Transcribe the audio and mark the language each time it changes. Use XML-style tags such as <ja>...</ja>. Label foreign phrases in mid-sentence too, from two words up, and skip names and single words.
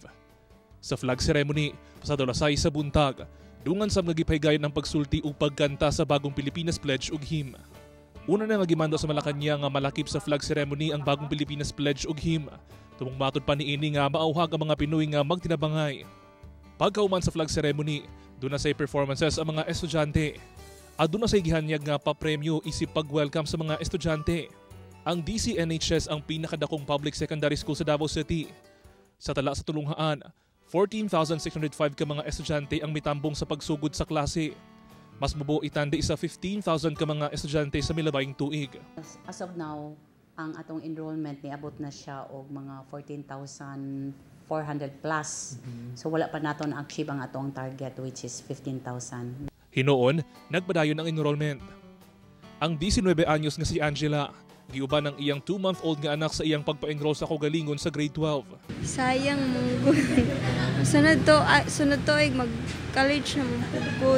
<ceb>Sa flag ceremony, pasado alas 6 sa buntag, dungan sa nagipahigayon ng pagsulti o pagkanta sa bagong Pilipinas Pledge ug Hymn. Una na nagimando sa Malacanang nga malakip sa flag ceremony ang bagong Pilipinas Pledge ug Hymn. Tumong matod pa niini nga maauhag ang mga Pinoy nga magtinabangay. Pagkauman sa flag ceremony, doon na say performances ang mga estudyante.</ceb> <tl>At doon</tl> <ceb>na say gihanyag nga papremyo isip pag-welcome sa mga estudyante. Ang DCNHS ang pinakadakong public secondary school sa Davao City. Sa tala sa tulunghaan, 14,605 ka mga estudyante ang mitambong sa pagsugod sa klase. Mas mubo itandi sa 15,000 ka mga estudyante sa milabayng tuig.</ceb> <en>As of now,</en> <ceb>ang atong enrollment ni abot na siya og mga 14,400 plus. So wala pa naton achieve ang atong target</ceb> <en>which is</en> <ceb>15,000. Hinoon, nagpadayon ang enrollment. Ang 19 anyos nga si Angela, Giuban ng iyang 2-month-old nga anak sa iyang pagpa-enroll sa kaugalingon sa grade 12. Sayang mong sunod to ay mag-college na mong.</ceb>